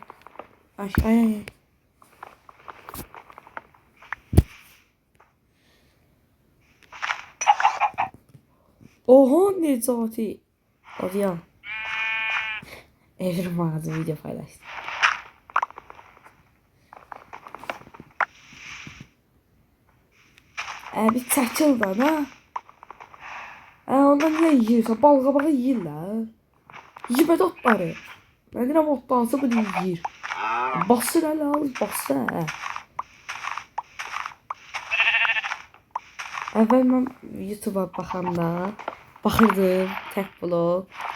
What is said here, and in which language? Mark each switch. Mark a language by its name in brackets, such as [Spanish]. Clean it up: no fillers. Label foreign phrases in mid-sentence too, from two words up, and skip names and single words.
[Turkish] Ay. Oho Necati. Hadi ya. Evrim ağzı video paylaştı. [Azerbaijani] Bir çəkil da ha. Ondan niyə yiyirsən? Bal qabağı yiyirlər. Yemə otları. Ben deyirəm otdansı bu deyir. Basır hələ al, basır. Əvvəl mən YouTube'a baxanda baxırdım tək vlog.